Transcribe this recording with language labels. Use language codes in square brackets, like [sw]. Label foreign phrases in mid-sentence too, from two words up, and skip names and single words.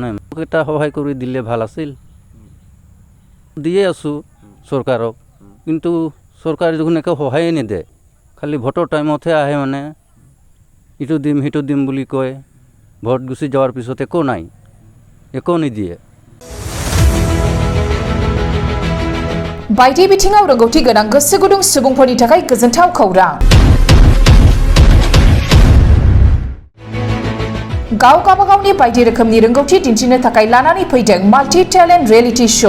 [as] মোক এটা সহায় কৰি দিলে ভাল আছিল। দিয়ে আছোঁ চৰকাৰক, কিন্তু চৰকাৰে দেখোন একো সহায়ে নিদিয়ে। খালি ভোটৰ টাইমতহে আহে, মানে ইটো দিম সিটো দিম বুলি কয়। ভোট গুচি যাৱাৰ পিছত একো নাই, একো নিদিয়ে। [brx] बायदि बिथिङाव रोंगौथि गोनां गोसो गुदुं सुबुंफोरनि थाखाय गोजोनथाव खौरां। गावगावनि बायदि रोखोमनि रोंगौथि दिन्थिनो थाखाय लानानै फैदों [en] multi talent reality show.